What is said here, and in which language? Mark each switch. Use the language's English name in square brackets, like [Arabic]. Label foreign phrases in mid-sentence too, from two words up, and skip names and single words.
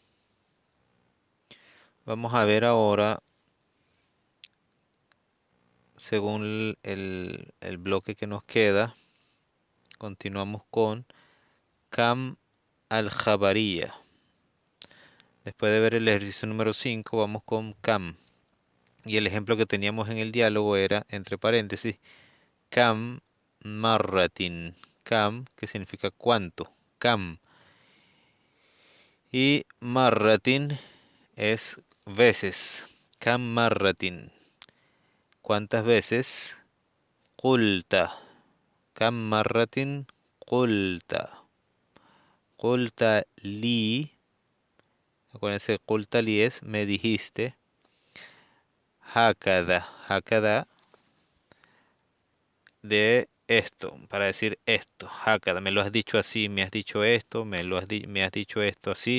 [Spanish] Vamos a ver ahora, según el bloque que nos queda, continuamos con Kam al-Jabariya. Después de ver el ejercicio número 5, vamos con Kam. Y el ejemplo que teníamos en el diálogo era, entre paréntesis, [Arabic] كم مرة. [Spanish] Kam, que significa cuánto. Kam. Y marratin es veces. [Arabic] كم مرة. [Spanish] ¿Cuántas veces? [Arabic] قلت. كم مرة قلت. قلت لي. [Spanish] Acuérdense, [Arabic] قلت لي [Spanish] es me dijiste. Hakada. Hakada de esto, para decir esto. Hakada, me lo has dicho así, me has dicho esto, me has dicho esto así.